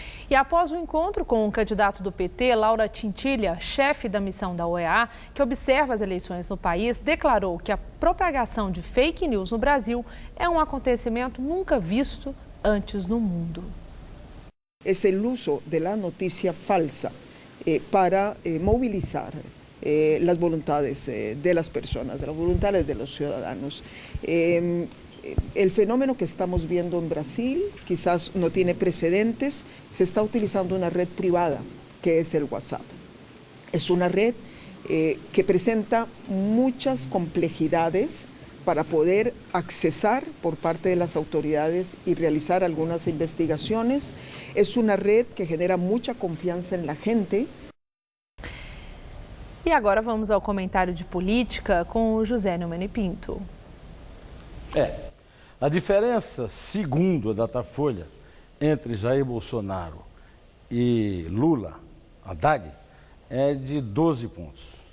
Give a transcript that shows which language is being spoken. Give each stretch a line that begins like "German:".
Portuguese: E após o encontro com o candidato do PT, Laura Tintilha, chefe da missão da OEA, que observa as eleições no país, declarou que a propagação de fake news no Brasil é um acontecimento nunca visto antes no mundo. É o uso da notícia falsa para
Spanish: movilizar las voluntades de las personas, las voluntades de los ciudadanos. El fenómeno que estamos viendo en Brasil quizás no tiene precedentes. Se está utilizando una red privada que es el WhatsApp. Es una red que presenta muchas complejidades para poder accesar por parte de las autoridades y realizar algunas investigaciones. Es una red que genera mucha confiança en la gente.
Portuguese: E agora vamos ao comentário de política com o José Neumann Pinto. A diferença, segundo a Datafolha, entre Jair Bolsonaro e Lula, Haddad, é de 12 pontos.